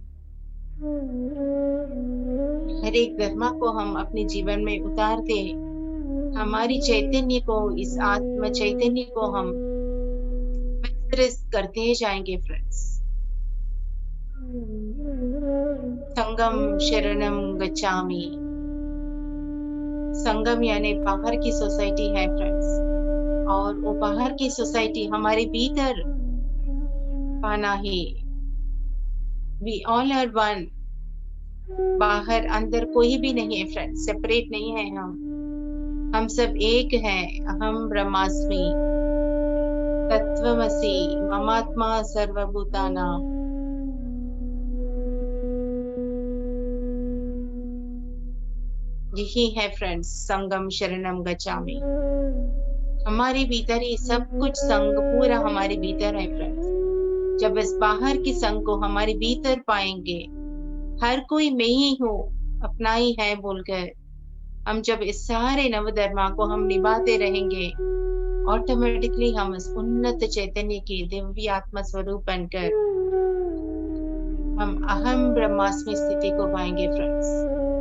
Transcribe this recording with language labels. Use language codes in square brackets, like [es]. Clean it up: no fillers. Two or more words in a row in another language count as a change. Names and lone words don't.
[hi] हर एक धर्मा को हम अपने जीवन में उतारते, हमारी चैतन्य को, इस आत्म चैतन्य को हम विस्तृत करते जाएंगे फ्रेंड्स। [pi] संगम शरणम गच्छामि, [hi] संगम यानी बाहर की सोसाइटी है फ्रेंड्स, और वो बाहर की सोसाइटी हमारे भीतर पाना ही। [en] We all are one, [hi] बाहर अंदर कोई भी नहीं है फ्रेंड्स, सेपरेट नहीं है हम सब एक हैं। [sa] अहम ब्रह्मास्मि तत्वमसि ममात्मा सर्वभूतानां। [hi] यही है फ्रेंड्स [pi] संगम शरणम गच्छामि। [hi] हमारे भीतर ही सब कुछ संग पूरा हमारे भीतर है फ्रेंड्स। जब इस बाहर की संग को हमारे भीतर पाएंगे, हर कोई मैं ही हूँ, अपना ही है बोलकर हम जब इस सारे नवधर्मा को हम निभाते रहेंगे, ऑटोमेटिकली हम इस उन्नत चैतन्य की दिव्य आत्मा स्वरूप बनकर हम अहम ब्रह्मास्मि स्थिति को पाएंगे फ्रेंड्स।